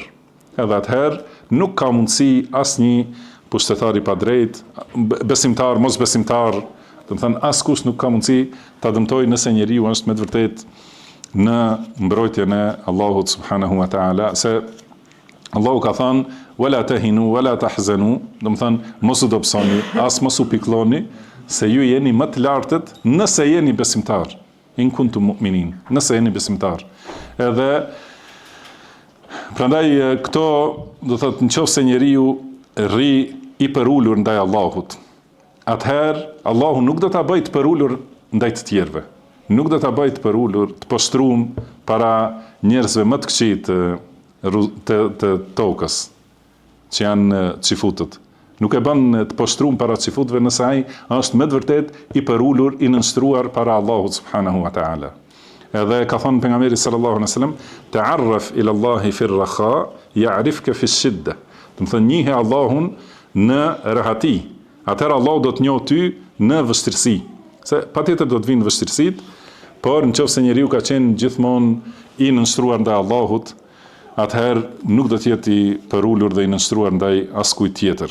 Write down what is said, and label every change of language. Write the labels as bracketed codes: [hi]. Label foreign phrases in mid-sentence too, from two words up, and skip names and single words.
[sq] Edhe atëherë nuk ka mundësi asnjë pushtetar i padrejt, besimtar, mos besimtar, do të thënë askush nuk ka mundësi ta dëmtojë nëse njeriu është me të vërtetë në mbrojtjen e Allahut [ar] سبحانه وتعالى, [sq] se Allahu ka thënë [ar] ولا تهنوا ولا تحزنوا, [sq] do të thënë mos u dobësoni, as mos u pikëlloni, se ju jeni më të lartët nëse jeni besimtar. [ar] إن كنتم مؤمنين, [sq] nëse jeni besimtar. Edhe prandaj këto do thotë nëse njeriu rri i përulur ndaj Allahut, atëherë Allahu nuk do ta bëjë të përulur ndaj të tjerëve. Nuk do ta bëjë të përulur, të poshtruar para njerëzve më të këqij të tokës, që janë çifutët. Nuk e bën të poshtruar para çifutëve nëse ai është me të vërtet i përulur, i nënshtruar para Allahut [ar] سبحانه وتعالى. [sq] Edhe ka thënë pejgamberi [ar] صلى الله عليه وسلم, تعرف إلى الله في الرخاء يعرفك في الشدة. [sq] Do të thonë njihe Allahun në rehati, atëherë Allahu do të njohë ty në vështirësi. Se patjetër do të vinë vështirësitë, por nëse njeriu ka qenë gjithmonë i nënshtruar ndaj Allahut, atëherë nuk do të jetë i përulur dhe i nënshtruar ndaj askujt tjetër.